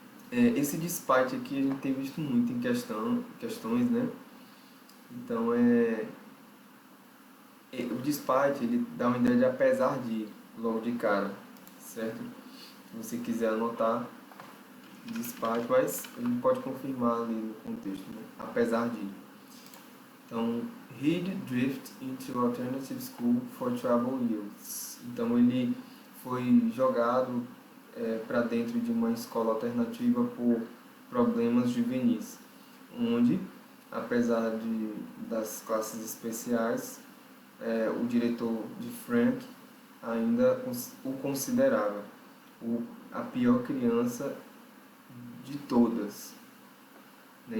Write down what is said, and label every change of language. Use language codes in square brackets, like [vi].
[pt] Esse despite aqui a gente tem visto muito em questões, né? Então o despite ele dá uma ideia de apesar de, logo de cara, certo? Se você quiser anotar despite, mas a gente pode confirmar ali no contexto, né? Apesar de. [en] Então, he'd drift into alternative school for troubled youths. [pt] Então ele foi jogado para dentro de uma escola alternativa por problemas juvenis, onde, apesar das classes especiais, o diretor de Frank ainda o considerava a pior criança de todas. Né?